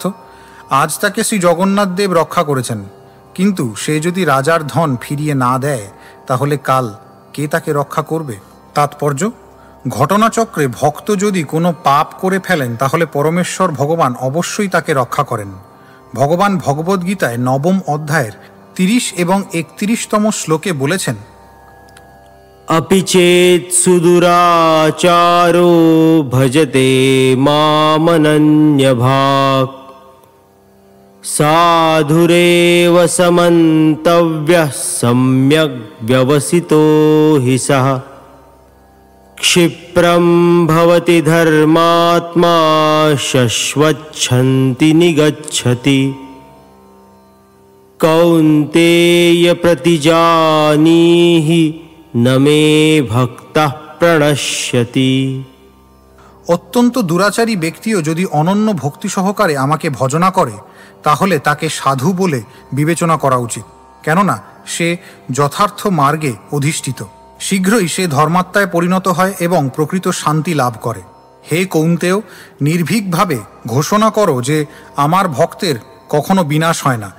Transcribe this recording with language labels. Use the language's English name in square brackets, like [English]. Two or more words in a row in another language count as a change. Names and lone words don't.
[Bangla] আজ তাকে শ্রী জগন্নাথ দেব রক্ষা করেছেন, কিন্তু সে যদি রাজার ধন ফিরিয়ে না দেয় তাহলে কাল কে তাকে রক্ষা করবে। তাৎপর্য: ঘটনাচক্রে ভক্ত যদি কোনো পাপ করে ফেলেন তাহলে পরমেশ্বর ভগবান অবশ্যই তাকে রক্ষা করেন। ভগবান ভগবদ্গীতায় 9ম অধ্যায়ের 30 এবং 31তম শ্লোকে বলেছেন, [Sanskrit] अपि चेत् सुदुराचारो भजते मामनन्यभाक्, साधुरेव समन्तव्यः सम्यग् व्यवसितो हि सः, क्षिप्रं भवति धर्मात्मा शश्वच्छन्ति निगच्छति, कौन्तेय प्रतिजानीहि न मे भक्तः प्रणश्यति। [Bangla] অত্যন্ত দুরাচারী ব্যক্তিও যদি অনন্য ভক্তি সহকারে আমাকে ভজনা করে, তাহলে তাকে সাধু বলে বিবেচনা করা উচিত, কেননা সে যথার্থ মার্গে অধিষ্ঠিত। শীঘ্রই সে ধর্মাত্মায় পরিণত হয় এবং প্রকৃত শান্তি লাভ করে। হে কৌন্তেয়, নির্ভীকভাবে ঘোষণা করো যে আমার ভক্তের কখনো বিনাশ হয় না।